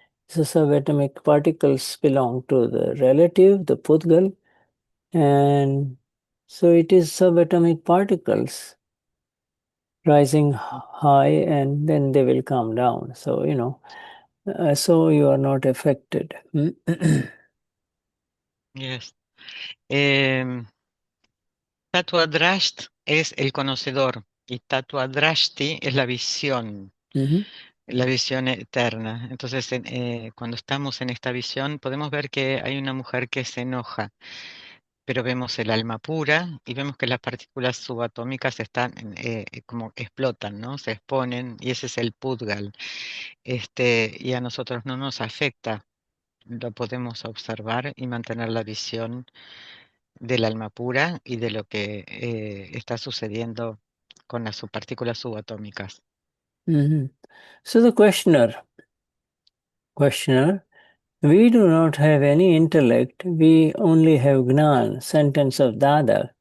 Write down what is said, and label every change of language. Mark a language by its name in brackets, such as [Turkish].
[English] So subatomic particles belong to the relative, the pudgal, and so it is subatomic particles rising high and then they will come down. So, so you are not affected. Yes. [Spanish] Tatua Drasht es el conocedor y Tatua Drashti es la visión. La visión eterna. Entonces, cuando estamos en esta visión, podemos ver que hay una mujer que se enoja, pero vemos el alma pura y vemos que las partículas subatómicas están como explotan, ¿no? Se exponen, y ese es el pudgal. Y a nosotros no nos afecta, lo podemos observar y mantener la visión del alma pura y de lo que está sucediendo con las partículas subatómicas. [English] So the questioner, we do not have any intellect, we only have Gnan, sentence of Dada.